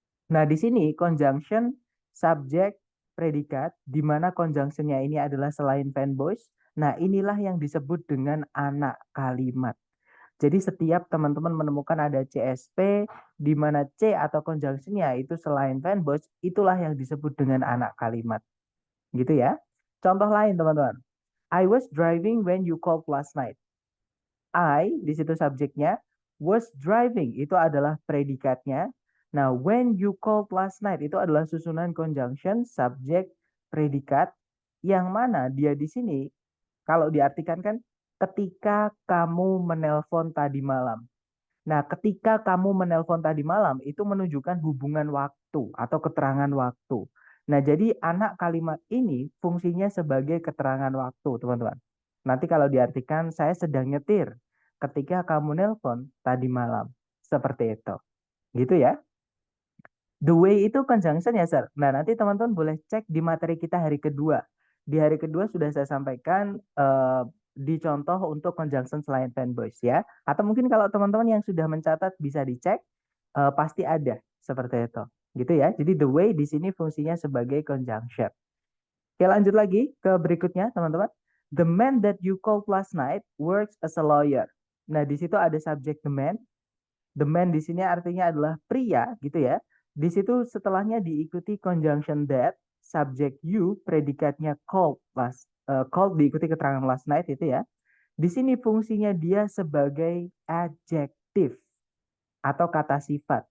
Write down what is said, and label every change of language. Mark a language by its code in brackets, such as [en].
[id] Nah, di sini conjunction subjek predikat di mana conjunctionnya ini adalah selain fanboys. Nah, inilah yang disebut dengan anak kalimat. Jadi setiap teman-teman menemukan ada CSP di mana C atau conjunctionnya itu selain fanboys, itulah yang disebut dengan anak kalimat. Gitu ya. Contoh lain teman-teman. [en] I was driving when you called last night. [id] I di situ subjeknya, [en] was driving [id] itu adalah predikatnya. Nah, [en] when you called last night [id] itu adalah susunan conjunction subjek predikat yang mana dia di sini kalau diartikan kan ketika kamu menelpon tadi malam. Nah, ketika kamu menelpon tadi malam itu menunjukkan hubungan waktu atau keterangan waktu. Nah, jadi anak kalimat ini fungsinya sebagai keterangan waktu, teman-teman. Nanti kalau diartikan saya sedang nyetir ketika kamu nelpon tadi malam. Seperti itu. Gitu ya. The way itu conjunction ya, Sir. Nah, nanti teman-teman boleh cek di materi kita hari kedua. Di hari kedua sudah saya sampaikan di contoh untuk conjunction selain fanboys ya. Atau mungkin kalau teman-teman yang sudah mencatat bisa dicek, pasti ada seperti itu. Gitu ya. Jadi the way di sini fungsinya sebagai conjunction. Oke, lanjut lagi ke berikutnya, teman-teman. [en] The man that you called last night works as a lawyer. [id] Nah, di situ ada subjek the man. The man di sini artinya adalah pria, gitu ya. Di situ setelahnya diikuti conjunction that, subjek you, predikatnya called diikuti keterangan last night itu ya. Di sini fungsinya dia sebagai adjektif atau kata sifat.